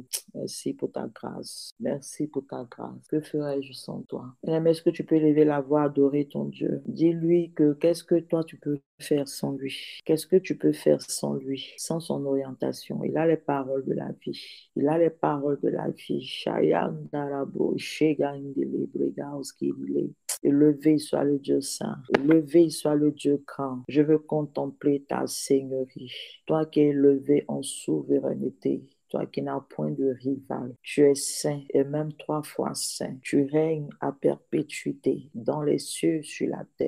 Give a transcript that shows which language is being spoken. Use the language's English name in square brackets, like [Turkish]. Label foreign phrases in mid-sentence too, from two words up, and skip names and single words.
[French] Merci pour ta grâce. Merci pour ta grâce. Que ferais-je sans toi? Est-ce que tu peux lever la voix, adorer ton Dieu? Dis-lui que qu'est-ce que toi tu peux faire sans lui? Qu'est-ce que tu peux faire sans lui, sans son orientation? Il a les paroles de la vie. Il a les paroles de la vie. Shayan darabo, shegan dile, bregaus kidile. Élevé soit le Dieu saint, élevé soit le Dieu grand. Je veux contempler ta seigneurie. Toi qui es élevé en souveraineté, toi qui n'as point de rival, tu es saint et même 3 fois saint. Tu règnes à perpétuité dans les cieux, sur la terre.